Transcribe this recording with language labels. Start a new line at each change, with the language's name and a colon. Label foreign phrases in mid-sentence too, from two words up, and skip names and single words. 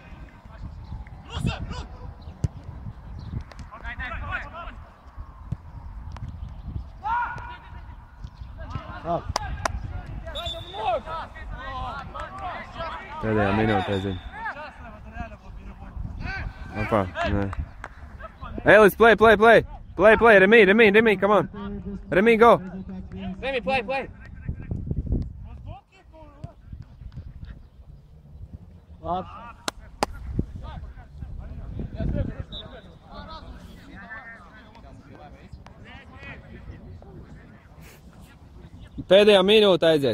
Latvian: Pēdējā minūtē, zinu. Opā, nē. Elis, play!
English: Remi, come on! Remi, go! Remi, play!
Latvian: Labi. Pēdējā minūte aiziet.